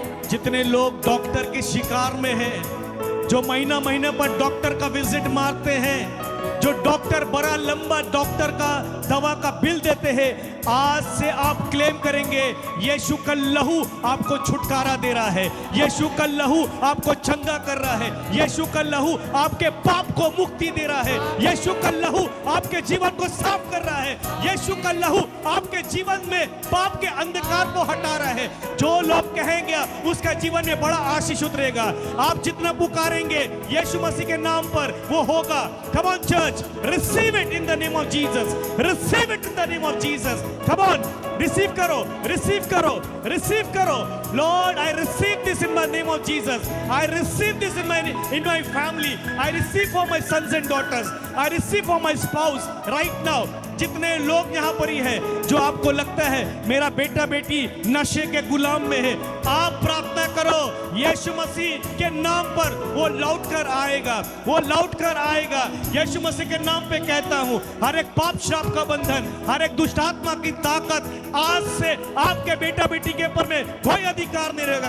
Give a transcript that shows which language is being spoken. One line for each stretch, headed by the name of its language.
Hindi: जितने लोग डॉक्टर के शिकार में हैं, जो महीना महीने पर डॉक्टर का विजिट मारते हैं, जो डॉक्टर बड़ा लंबा डॉक्टर का दवा का बिल देते हैं, आज से आप क्लेम करेंगे यीशु का लहू आपको छुटकारा दे रहा है, यीशु का लहू आपको चंगा कर रहा है, यीशु का लहू आपके पाप को मुक्ति दे रहा है, यीशु का लहू आपके जीवन को साफ कर रहा है, यीशु का लहू आपके जीवन में पाप के अंधकार को हटा रहा है। जो लोग कहेंगे उसका जीवन में बड़ा आशीष उतरेगा। आप जितना पुकारेंगे यीशु मसीह के नाम पर वो होगा।
English: Come on church, receive it in the name of Jesus, receive it in the name of Jesus. Come on, receive करो, receive करो, receive करो। Lord, I receive this in the name of Jesus. I receive this in my family. I receive for my sons and daughters. I receive for my spouse right now.
Hindi: जितने लोग यहाँ पर ही हैं, जो आपको लगता है मेरा बेटा बेटी नशे के गुलाम में है, आप प्रार्थना करो यीशु मसीह के नाम पर वो लौट कर आएगा, वो लौट कर आएगा। यीशु मसीह के नाम पे कहता हूँ, हर एक पाप श्राप का बंधन, हर एक दुष्ट आत्मा की ताकत आज से आपके बेटा बेटी के ऊपर में कोई अधिकार नहीं रहेगा।